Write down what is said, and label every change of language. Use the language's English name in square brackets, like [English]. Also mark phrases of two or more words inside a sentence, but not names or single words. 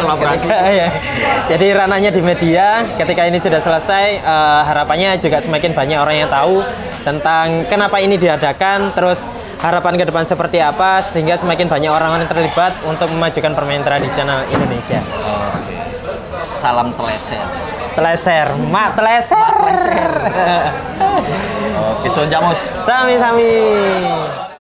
[Indonesian] Jadi ranahnya di media. Ketika ini sudah selesai, harapannya juga semakin banyak orang yang tahu tentang kenapa ini diadakan, terus harapan ke depan seperti apa, sehingga semakin banyak orang yang terlibat untuk memajukan permainan tradisional Indonesia. Salam teleser. Mak teleser. Oke, Cak Mus. Sami-sami.